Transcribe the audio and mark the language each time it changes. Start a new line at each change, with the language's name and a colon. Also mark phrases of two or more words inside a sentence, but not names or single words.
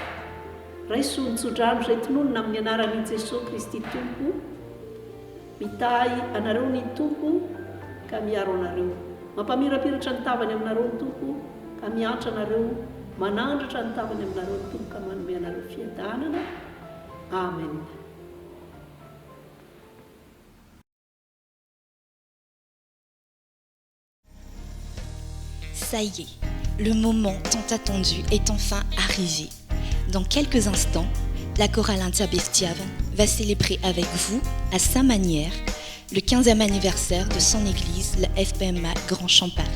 Malagasy: Raiso nitsodrano izay tononona amin'ny anaran'i Jesosy Kristy Tompo, mitahy anareo ny Tompo ka miaro anareo, mampamirapiratra ny tavany aminareo ny Tompo ka miantra anareo, manandratra ny tavany aminareo ny Tompo ka manome anareo fiadanana. Amen.
French: Ça y est, le moment tant attendu est enfin arrivé. Dans quelques instants, la chorale Antia Bestiave va célébrer avec vous, à sa manière, le 15e anniversaire de son église, la FPMA Grand Champ Paris.